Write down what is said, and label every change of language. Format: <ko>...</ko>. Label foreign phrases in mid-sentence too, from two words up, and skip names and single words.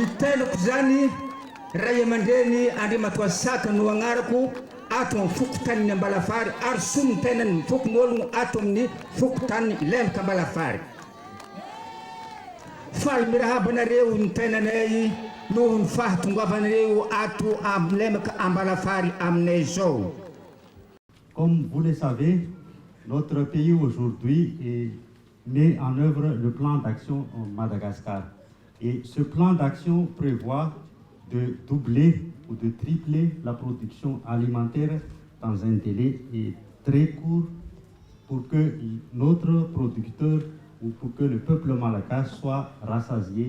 <mg>Amenako zany ray aman-dreny Andriamatoa Saka no agnarako ato amin'ny fokontany Ambalafary ary somy tenany mifokon'ologno ato amin'ny fokotany lemaka Ambalafary. Faly mirahabanareo ny tenanay noho ny fahatongavanareo ato amin'ny lemaka Ambalafary aminay zao.</mg> <fr>Comme vous le savez, notre pays aujourd'hui met en œuvre le plan d'action en Madagascar. Et ce plan d'action prévoit de doubler ou de tripler la production alimentaire dans un délai très court pour que notre producteur ou pour que le peuple malgache soit rassasié.</fr>